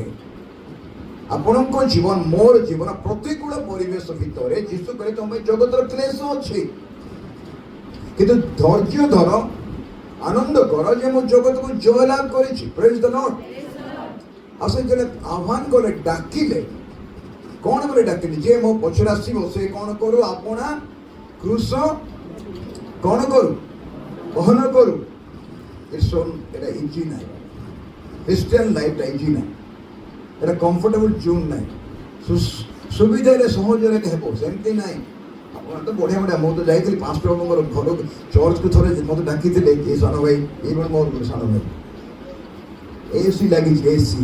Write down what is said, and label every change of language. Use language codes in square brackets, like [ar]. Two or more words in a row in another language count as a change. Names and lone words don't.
[or] ଆପଣଙ୍କ ଜୀବନ, ମୋର ଜୀବନ ପ୍ରତିକୂଳ ପରିବେଶ ଭିତରେ ଯୀଶୁ କହିଲେ ତମ ଜଗତର କ୍ଲେଶ ଅଛି, କିନ୍ତୁ ଧୈର୍ଯ୍ୟ ଧର, ଆନନ୍ଦ କର ଯେ ମୁଁ ଜଗତକୁ ଜୟଲାଭ କରିଛି। [en] Praise the Lord. [or] ଆଉ ସେ ଯେତେବେଳେ ଆହ୍ୱାନ କଲେ, ଡାକିଲେ, କ'ଣ ବୋଲି ଡାକିଲେ? ଯେ ମୋ ପଛରେ ଆସିବ ସେ କ'ଣ କରୁ? ଆପଣା କ୍ରୁଶ କ'ଣ କରୁ? ବହନ କରୁ। ଏଟା ଇଜି ନାଇ। [en] Christian life [or] ଇଜି ନାହିଁ, এটা [en] comfortable zone [or] ନାହିଁ, ସୁବିଧାରେ ସହଜରେ ହେବ ସେମିତି ନାହିଁ। ଆପଣ ତ ବଢ଼ିଆ ବଢ଼ିଆ, ମୁଁ ତ ଯାଇଥିଲି ପାଷ୍ଟର ବାବୁଙ୍କର ଘରକୁ, ଚର୍ଚ୍ଚକୁ ଥରେ ମୋତେ ଡାକିଥିଲେ, ଏ ସାନ ଭାଇ, ଏଇ ମୋର ସାନ ଭାଇ, ଏସି ଲାଗିଛି, ଏସି।